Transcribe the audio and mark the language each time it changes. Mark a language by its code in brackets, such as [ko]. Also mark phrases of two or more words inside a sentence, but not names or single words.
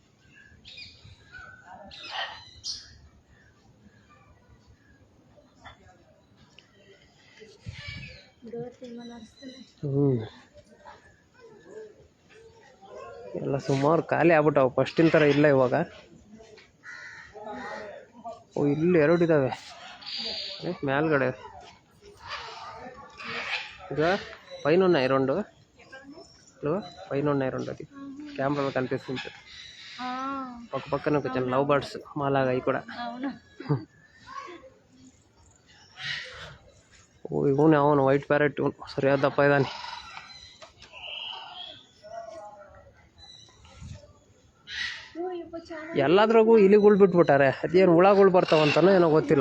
[kn] ಎಲ್ಲ ಸುಮಾರು ಖಾಲಿ ಆಗ್ಬಿಟ್ಟವು, ಫಸ್ಟಿನ ಥರ ಇಲ್ಲ ಇವಾಗ. ಓ, ಇಲ್ಲಿ ಎರಡು ಇದ್ದಾವೆ ಮೇಲ್ಗಡೆ. [te] ಈಗ పైన ఉన్నాయి రెండు పైన ఉన్నాయి రెండు. అది కెమెరాలో కనిపిస్తుంది. ఒక పక్కన కొంచెం [en] love birds [te] మాలాగా అవి కూడా. [kn] ಓ, ಇವನು ಅವನು [en] white parrot, [kn] ಇವನು ಸರಿಯಾದ ದಪ್ಪ ಇದ್ದಾನೆ. ಎಲ್ಲದ್ರಾಗೂ ಇಲಿಗಳು ಬಿಟ್ಬಿಟ್ಟಾರೆ, ಅದೇನು ಹುಳಗಳು ಬರ್ತಾವಂತಾನೋ ಏನೋ ಗೊತ್ತಿಲ್ಲ.